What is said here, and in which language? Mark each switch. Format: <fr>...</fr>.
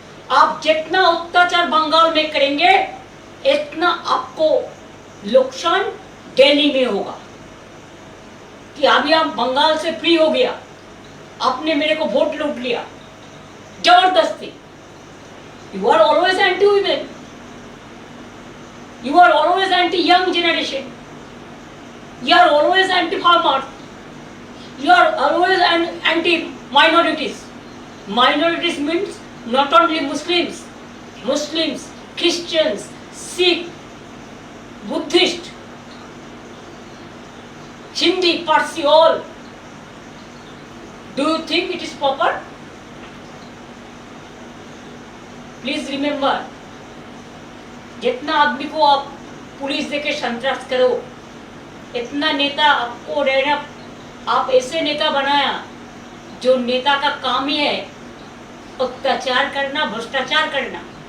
<hi>आप जितना अत्याचार बंगाल में करेंगे, इतना आपको नुकसान दिल्ली में होगा। कि अभी हम बंगाल से फ्री हो गया, आपने मेरे को वोट लूट लिया जबरदस्ती।</hi> <en>You are always anti women, you are always anti young generation, you are always anti farmers, you are always anti minorities. Minorities means not only Muslims, Christians, Sikh, Buddhist, Hindi, Parsi, all. Do you think it is proper? Please remember,</en> <hi>जितना आदमी को आप police देके संतरास करो, इतना नेता आपको रहना। आप ऐसे नेता बनाया जो नेता का काम ही है अत्याचार करना, भ्रष्टाचार करना।</hi>